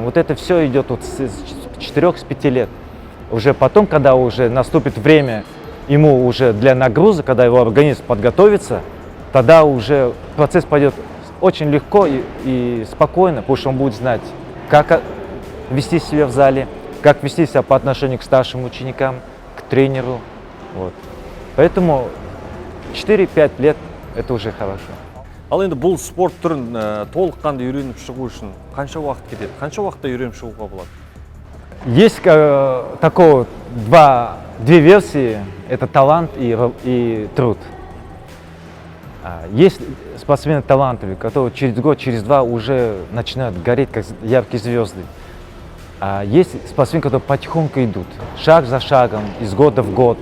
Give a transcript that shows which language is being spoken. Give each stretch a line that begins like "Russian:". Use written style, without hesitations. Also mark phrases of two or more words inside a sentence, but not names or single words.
Russian: Вот это все идет вот с 4-5 лет. Уже потом, когда уже наступит время ему уже для нагрузок, когда его организм подготовится, тогда уже процесс пойдет очень легко и спокойно, потому что он будет знать, как вести себя в зале, как вести себя по отношению к старшим ученикам, к тренеру. Вот. Поэтому 4-5 лет это уже хорошо.
Kazakh: Ал енді бұл спорт түрін толыққанды үйреніп шығу үшін қанша уақыт кетеді? Қанша уақытта үйреніп шығуға болады?
Russian: Есть две версии, это талант и труд. Есть спортсмены талантливые, которые через год, через два уже начинают гореть, как яркие звезды. А есть спортсмены, которые потихоньку идут, шаг за шагом, из года в год.